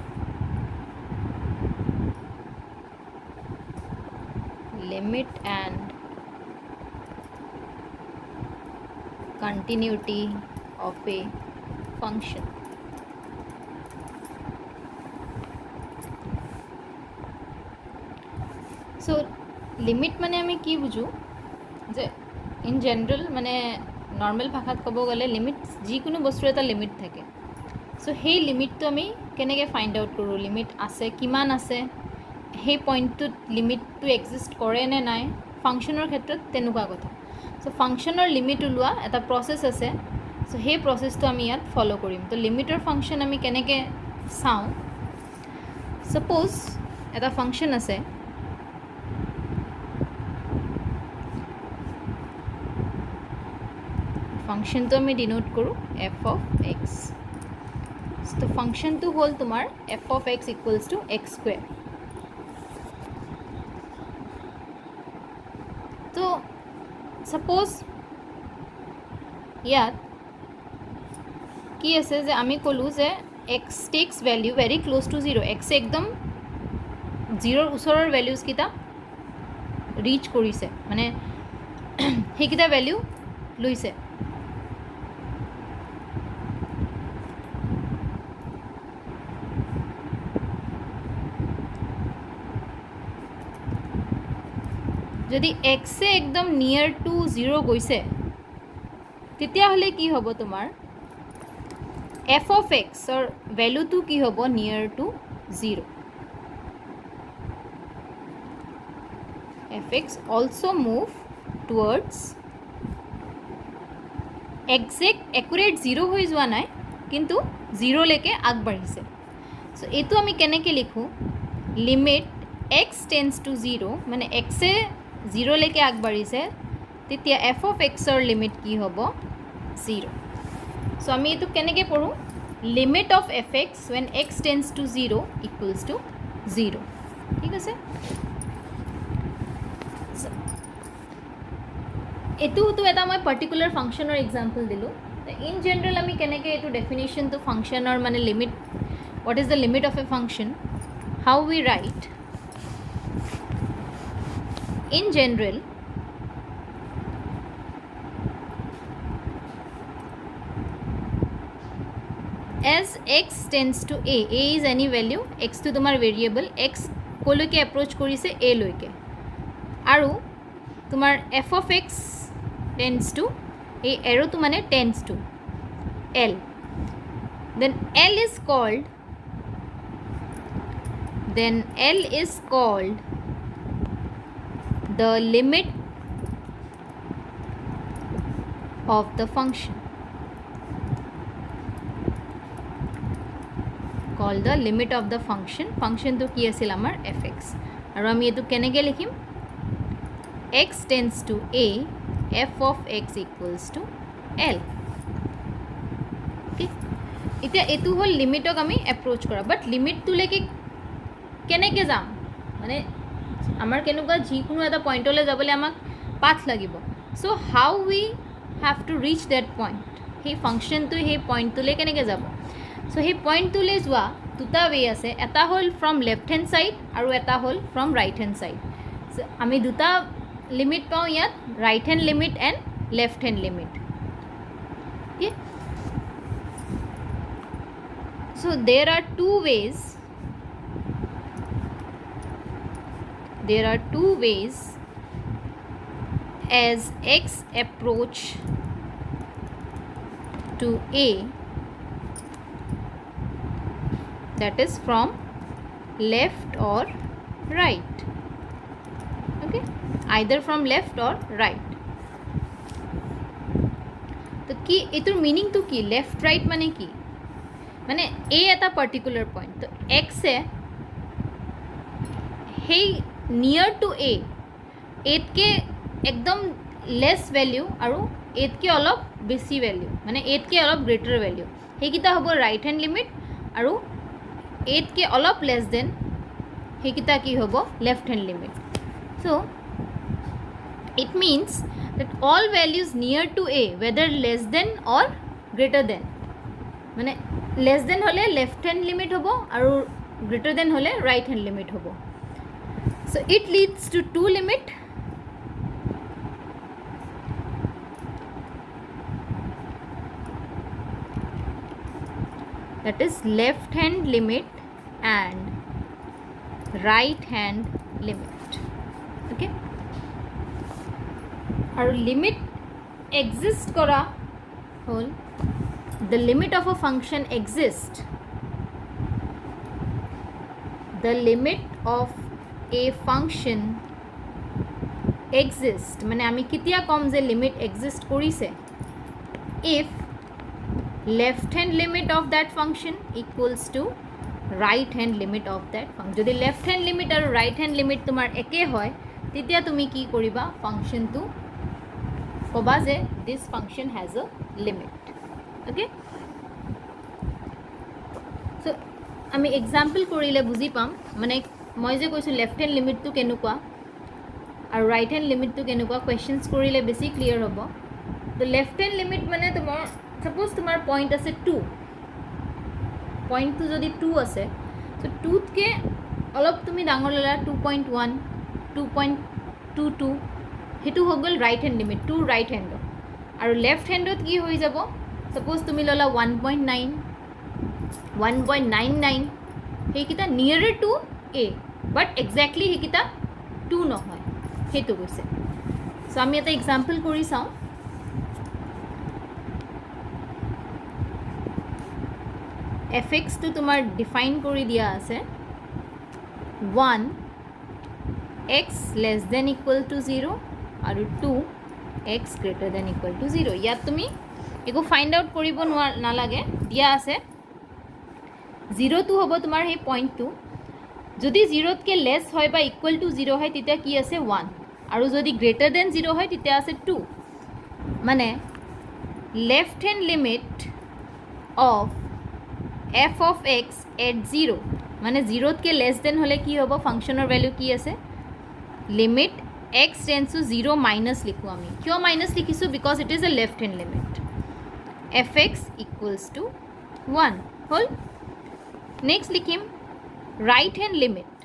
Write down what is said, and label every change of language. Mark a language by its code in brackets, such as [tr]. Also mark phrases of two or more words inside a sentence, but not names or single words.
[en] Limit and continuity of a function. So limit [as] মানে আমি কি বুঝো যে [en] in general [as] মানে নর্মাল ভাষাত ক'ব গ'লে লিমিট যিকোনো বস্তুৰ এটা লিমিট থাকে সো সেই লিমিটটো আমি কেনেকৈ [en] find out [as] কৰোঁ লিমিট আছে কিমান আছে সেই পইণ্টটোত লিমিটটো এক্সিষ্ট কৰে নে নাই ফাংচনৰ ক্ষেত্ৰত তেনেকুৱা কথা সো ফাংচনৰ লিমিট ওলোৱা এটা প্ৰচেছ আছে সো সেই প্ৰচেছটো আমি ইয়াত ফ'ল' কৰিম তো লিমিটৰ ফাংচন আমি কেনেকৈ চাওঁ ছাপ'জ এটা ফাংচন আছে ফাংশন তো আমি ডিনোট কৰোঁ [en] f of x [as] তো ফাংশনটো হ'ল তোমাৰ [en] f of x equals to x square [as] তো সাপোজ ইয়াত কি আছে যে আমি ক'লোঁ যে [en] x takes value very close to 0 [as] x একদম 0ৰ ওচৰৰ ভ্যালুজ কিটা ৰিচ কৰিছে মানে সেইকিটা ভ্যালু লৈছে যদি x একদম [en] near to 0 [as] গৈছে তেতিয়া হলে কি হ'ব তোমাৰ [en] f of x or value to [as] কি হ'ব [en] near to 0 fx also move towards exact accurate 0 [as] হৈ যোৱা নাই কিন্তু 0 লৈকে আগবাঢ়িছে সো এটো আমি কেনেকৈ লিখো লিমিট [en] x tends to 0 [as] মানে x এ 0 লৈকে আগবাঢ়িছে তেতিয়া [en] f of x [as] ৰ লিমিট কি হ'ব 0 সো আমি এটো কেনেকৈ পঢ়ো লিমিট [en] of fx when x tends to 0 equals to 0 [as] ঠিক আছে এটো তো এটা মই পার্টিকুলার ফাংশনৰ এক্সাম্পল দিলো [en] in general [as] আমি কেনেকৈ এটো ডেফিনিশন তো ফাংশনৰ মানে লিমিট [en] what is the limit of a function how we write in general as x tends to a is any value x to তোমার variable x কলৈকে approach [as] কৰিছে a লৈকে আৰু তোমার [en] f of x tends to a arrow to মানে tends to l then l is called the limit of the function called the limit of the function to [as] কি আছিল আমাৰ fx আৰু আমি এটো কেনেকৈ লিখিম [en] x tends to a f of x equals to l [as] okay এতিয়া এটো হল লিমিটক আমি এপ্ৰোচ কৰা বাট লিমিট টু লেকে কেনেকৈ যাম মানে আমাৰ কেনেকুৱা যিকোনো এটা পইণ্টলৈ যাবলৈ আমাক পাথ লাগিব সো [en] how we have to reach that point [as] সেই ফাংচনটো সেই পইণ্টটোলৈ কেনেকৈ যাব সো সেই পইণ্টটোলৈ যোৱা দুটা ৱে আছে এটা হ'ল [en] from left hand side [as] আৰু এটা হ'ল [en] from right hand side [as] আমি দুটা লিমিট পাওঁ ইয়াত [en] right hand limit and left hand limit okay so there are two ways as x approach to a that is from left or right okay either from left or right [as] তো কি এটোৰ মিনিং তো কি [en] left right [as] মানে কি মানে [en] a এটা particular point তো x এ [as] হেই [en] near to [as] a এতকে একদম লেস ভ্যালু আৰু এতকে অলপ বেছি ভ্যালু মানে এতকে অলপ [en] greater value [as] সেইকিটা হ'ব [en] right hand limit [as] আৰু 8 কে অলপ [en] less than [as] সেইকেইটা কি হ'ব [en] left hand limit so it means that all values near to a whether less than or greater than মানে less than হলে left hand limit [as] হ'ব আৰু [en] greater than হলে right hand limit হ'ব so it leads to two limit that is left hand limit and right hand limit okay আৰু limit exist [as] কৰা হ'ল [en] the limit of a function exist the limit of a function exist [as] মানে আমি কেতিয়া কম যে [en] limit exist কৰিছে if left hand limit of that function equals to right hand limit of that function যদি left hand limit আৰু right hand limit [as] তোমাৰ একে হয় তেতিয়া তুমি কি কৰিবা [en] function to [as] কবা যে [en] this function has a limit okay [as] so আমি example কৰিলে বুজি পাম মানে মই যে কৈছো [en] left hand limit [as] to কেনেকুৱা আৰু [en] right hand limit [as] to কেনেকুৱা questions কৰিলে বেছি clear হ'ব [en] the left hand limit [as] মানে তোমাৰ suppose তোমাৰ point আছে 2 point to যদি 2 আছে so 2 কে অলপ তুমি ডাঙৰ ললা 2.1 2.22 হেতু হৈ গল [en] right hand limit to right hand [as] আৰু left handত কি হৈ যাব suppose তুমি ললা 1.9 1.99 হেকিটা [en] nearer to a but exactly [as] হেকিটা 2 নহয় হেতু কৈছে so আমি এটা example কৰি চাও fx to তোমার define কৰি দিয়া আছে 1 [en] x less than equal to 0 [as] আৰু 2 [en] x greater than equal to 0 [as] ইয়াত তুমি একো [en] find out [as] কৰিব নালাগে দিয়া আছে 0 to হ'ব তোমাৰ হে পইণ্ট 2 যদি 0 কে লেস হয় বা [en] equal to 0 [as] হয় তেতিয়া কি আছে [en] 1 [as] আৰু যদি [en] greater than 0 [as] হয় তেতিয়া আছে [en] 2 মানে left hand limit of f of x at 0 [as] মানে 0 কে [en] less than [as] হলে কি হ'ব ফাংশনৰ ভ্যালু কি আছে [en] লিমিট x tends to 0 minus [as] লিখো আমি কিয় মাইনাস লিখিছো [en] because it is a left hand limit fx equals to 1 হল next লিখিম right hand limit